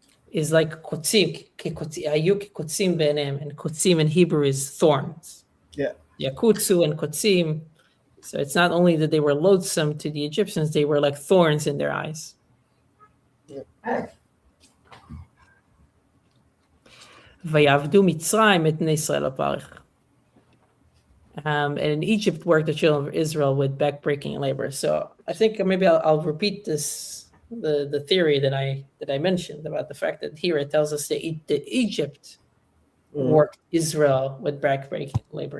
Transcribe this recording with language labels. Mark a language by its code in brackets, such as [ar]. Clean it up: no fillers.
[en] is like kotzim, [he] ayu kotzim be'enem, [en] and kotzim in Hebrew is thorns. Yeah. Yakutsu and kotzim. So it's not only that they were loathsome to the Egyptians, they were like thorns in their eyes. [he] ויעבדו מצרים את בני ישראל לפרך. [en] And in Egypt worked the children of Israel with backbreaking labor. So I think maybe I'll repeat this, the theory that I mentioned about the fact that here it tells us that Egypt worked Israel with backbreaking labor.